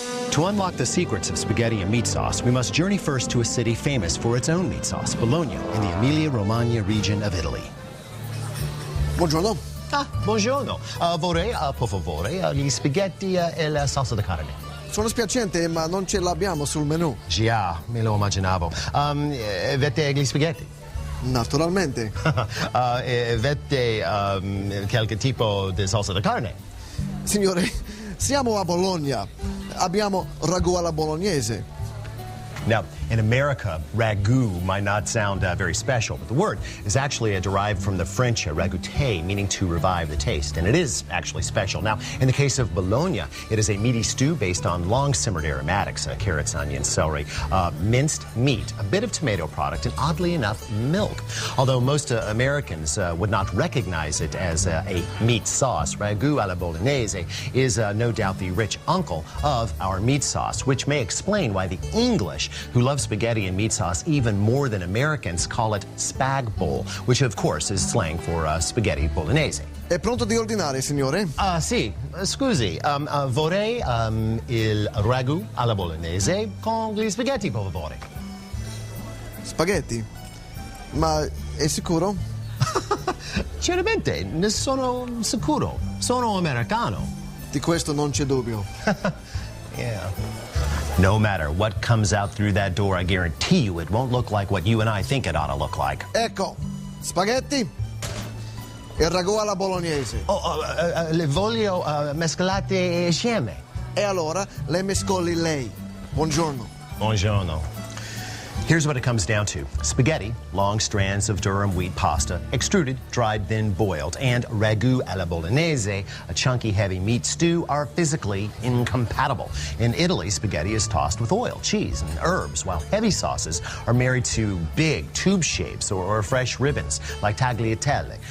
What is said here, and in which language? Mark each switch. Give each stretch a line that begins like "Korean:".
English: To unlock the secrets of spaghetti and meat sauce, we must journey first to a city famous for its own meat sauce, Bologna, in the Emilia-Romagna region of Italy.
Italian: Buongiorno. Buongiorno. Vorrei, per favore, gli spaghetti e la salsa di carne. Sono spiacente, ma non ce l'abbiamo sul menù. Già, me lo immaginavo. Avete gli spaghetti? Naturalmente. Avete qualche tipo di salsa di carne? Signore, siamo a Bologna. Abbiamo ragù alla bolognese.
English: Now, in America, ragu might not sound very special, but the word is actually derived from the French ragoûter, meaning to revive the taste, and it is actually special. Now, in the case of Bologna, it is a meaty stew based on long-simmered aromatics, carrots, onions, celery, minced meat, a bit of tomato product, and oddly enough, milk. Although most Americans would not recognize it as a meat sauce, ragu alla bolognese is no doubt the rich uncle of our meat sauce, which may explain why the English, who love spaghetti and meat sauce even more than Americans, call it spag bowl, which of course is slang for spaghetti bolognese.
Italian: È pronto di ordinare, signore? Sì, scusi, vorrei il ragù alla bolognese con gli spaghetti, per favore. Spaghetti? Ma è sicuro? Certamente, ne sono sicuro. Sono americano. Di questo non c'è dubbio.
English: Yeah. No matter what comes out through that door, I guarantee you it won't look like what you and I think it ought to look like.
Italian: Ecco, spaghetti e ragù alla bolognese. Le voglio mescolate insieme. E allora le mescoli lei. Buongiorno. Buongiorno.
English: Here's what it comes down to. Spaghetti, long strands of durum wheat pasta, extruded, dried, then boiled, and ragu alla bolognese, a chunky, heavy meat stew, are physically incompatible. In Italy, spaghetti is tossed with oil, cheese, and herbs, while heavy sauces are married to big tube shapes or fresh ribbons, like tagliatelle.